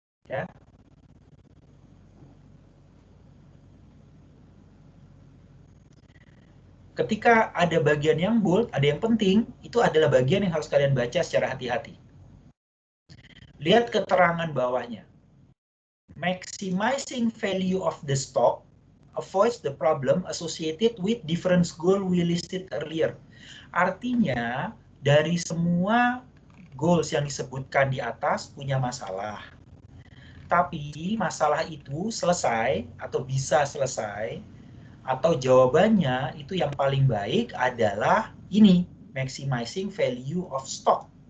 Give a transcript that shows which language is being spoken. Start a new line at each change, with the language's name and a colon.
Indonesian: Ya. Ketika ada bagian yang bold, ada yang penting, itu adalah bagian yang harus kalian baca secara hati-hati. Lihat keterangan bawahnya.
English: Maximizing value of the stock avoids the problem associated with different goal we listed earlier.
Indonesian: Artinya, dari semua goals yang disebutkan di atas punya masalah. Tapi masalah itu selesai atau bisa selesai atau jawabannya itu yang paling baik adalah ini,
English: maximizing value of stock.